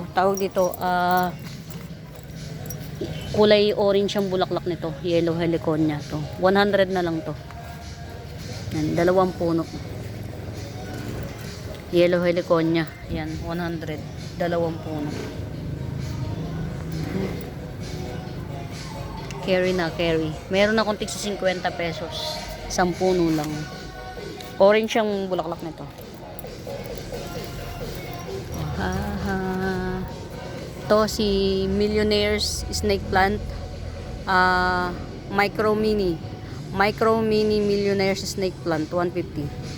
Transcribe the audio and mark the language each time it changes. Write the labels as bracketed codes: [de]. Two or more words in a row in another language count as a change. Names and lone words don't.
[tl] Tawag dito, kulay orange ang bulaklak nito. Yellow heliconia to. 100 na lang to. Yan, 2 puno. Yellow heliconia. Yan, 100. 2 puno. Carry na, carry. Meron akong tig sa 50 pesos. 10 puno lang. Orange ang bulaklak nito. To si Millionaire's Snake Plant. Micro mini Millionaire's Snake Plant, 150.